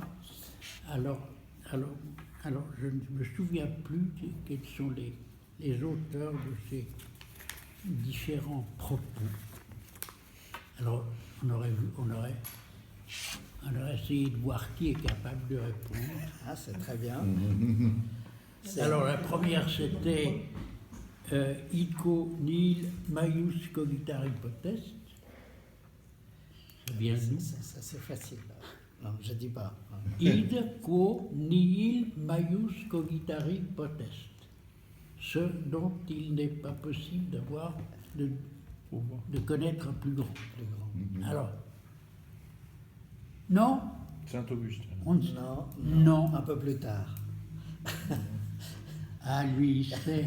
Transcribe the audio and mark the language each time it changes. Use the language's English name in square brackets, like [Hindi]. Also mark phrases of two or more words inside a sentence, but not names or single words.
[French] Alors je ne me souviens plus quels sont les auteurs de ces différents propos. Alors on aurait essayé de voir qui est capable de répondre. Ah, c'est très bien. [Latin] Alors la première c'était Ego nihil maius cogitari potest. [French] C'est bien nous. Ça, c'est facile. Non, je dis pas. [Latin] Id quo nihil maius cogitari potest. [French] Ce dont il n'est pas possible d'avoir de connaître un plus grand. Alors, non. Saint-Augustin. Non. Un peu plus tard. Ah, lui, il sait.